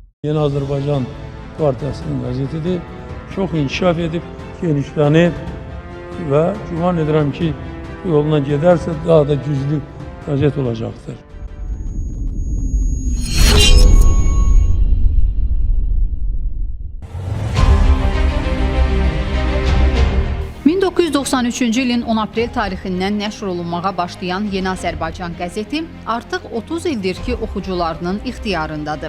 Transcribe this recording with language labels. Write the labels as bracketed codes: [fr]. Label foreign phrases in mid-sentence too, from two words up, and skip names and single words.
[tr] Yeni Azərbaycan Partiyasının gazetidir. Çok inkişaf edip genişlenip ve güman ederim ki bu yoluna giderse daha da güçlü gazet olacaktır. [az] ...1993-cü ilin 10 aprel tarixindən nəşr olunmağa başlayan Yeni Azərbaycan qəzeti artıq 30 ildir ki, oxucularının ixtiyarındadır.